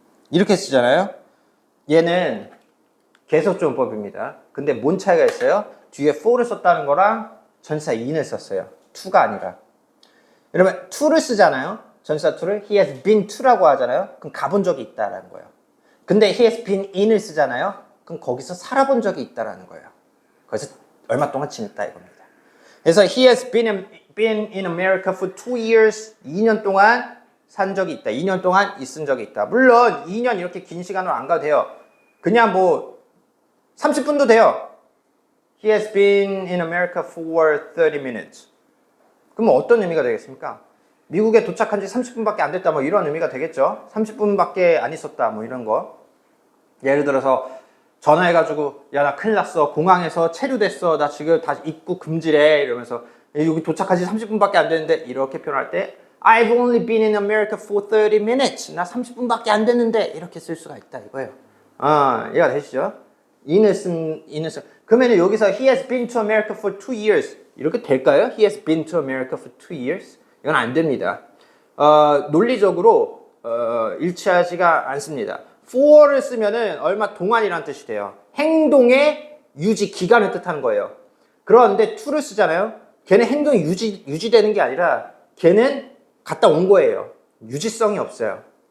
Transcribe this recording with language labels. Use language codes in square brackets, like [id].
[ko] 이렇게 쓰잖아요. 얘는 계속조문법입니다. 근데 뭔 차이가 있어요? 뒤에 for를 썼다는 거랑 전치사 in을 썼어요. to가 아니라. 여러분 to를 쓰잖아요. 전치사 [en] to를 he has been to라고 하잖아요. [ko] 그럼 가본 적이 있다라는 거예요. 근데 [en] he has been in을 [ko] 쓰잖아요. 그럼 거기서 살아본 적이 있다라는 거예요. 거기서 얼마 동안 지냈다 이겁니다. 그래서 [en] he has been in America for 2 years. [ko] 2년 동안 산 적이 있다. 2년 동안 있은 적이 있다. 물론 2년 이렇게 긴 시간으로 안 가도 돼요. 그냥 뭐 30분도 돼요. [en] He has been in America for 30 minutes. [ko] 그러면 어떤 의미가 되겠습니까? 미국에 도착한 지 30분밖에 안 됐다 뭐 이런 의미가 되겠죠. 30분밖에 안 있었다 뭐 이런 거. 예를 들어서 전화해가지고 야 나 큰일 났어. 공항에서 체류됐어. 나 지금 다시 입국 금지래. 이러면서 여기 도착한 지 30분밖에 안 됐는데 이렇게 표현할 때 [en] I've only been in America for 30 minutes. [ko] 나 30분밖에 안 됐는데 이렇게 쓸 수가 있다 이거예요. 이해가 되시죠? in을 쓴. 그러면 여기서 [en] he has been to America for 2 years. [ko] 이렇게 될까요? [en] He has been to America for 2 years. [ko] 이건 안 됩니다. 논리적으로 일치하지가 않습니다. for를 쓰면은 얼마 동안이라는 뜻이 돼요. 행동의 유지 기간을 뜻하는 거예요. 그런데 to를 쓰잖아요. 걔는 행동이 유지되는 게 아니라 걔는 갔다 온 거예요. 유지성이 없어요.